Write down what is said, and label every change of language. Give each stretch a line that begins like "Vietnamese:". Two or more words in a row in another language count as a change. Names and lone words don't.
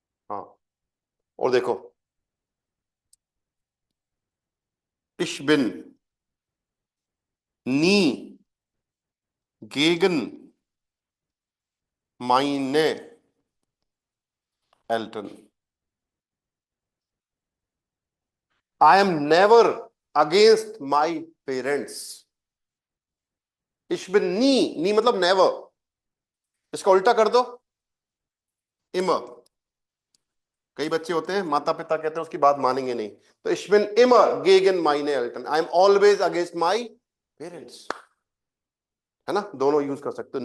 Hindi: हाँ, और देखो,
German: ich bin nie gegen meine Eltern.
English: I am never against my parents.
German: Ich bin nie
Hindi: मतलब never, इसका उल्टा कर दो, immer. कई बच्चे होते हैं माता पिता कहते हैं उसकी बात मानेंगे नहीं, तो
German: ich bin immer gegen meine Eltern.
English: I am always against my parents.
Hindi: है ना, दोनों यूज कर सकते हो.